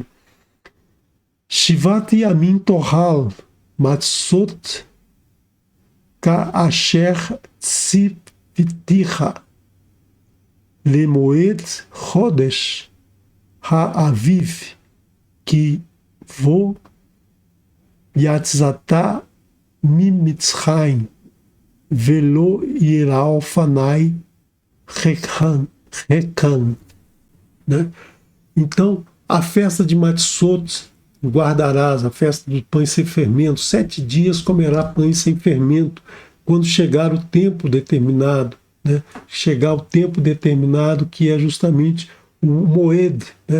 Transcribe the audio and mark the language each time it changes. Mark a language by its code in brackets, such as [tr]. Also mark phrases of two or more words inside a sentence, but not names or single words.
[he] שבעת ימים תאכל מצות כאשר צויתך למועד חדש האביב כי בו יצאת ממצרים ולא יראו פני ריקם. [pt] Né? Então, a festa de Matzot guardarás, a festa dos pães sem fermento. 7 dias comerá pães sem fermento, quando chegar o tempo determinado, né? Chegar o tempo determinado, que é justamente o Moed, né?